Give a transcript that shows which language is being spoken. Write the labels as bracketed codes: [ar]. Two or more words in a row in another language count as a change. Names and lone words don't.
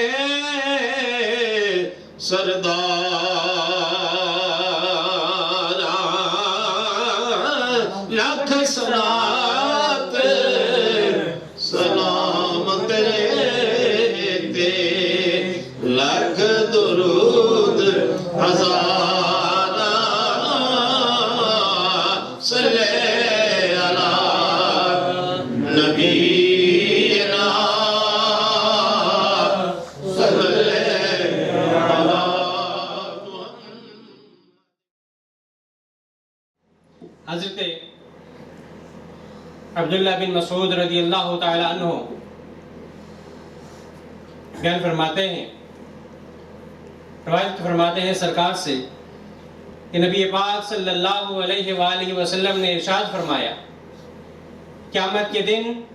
[pa] سردارا لکھ صلات سلام تیرے تے لکھ درود ہزارا [ar] صلى على نبينا صلى على [ur] حضرت عبداللہ بن مسعود رضی اللہ تعالی عنہ بیان فرماتے ہیں، روایت فرماتے ہیں سرکار سے کہ نبی پاک صلی اللہ علیہ وآلہ وسلم نے ارشاد فرمایا، قیامت کے دن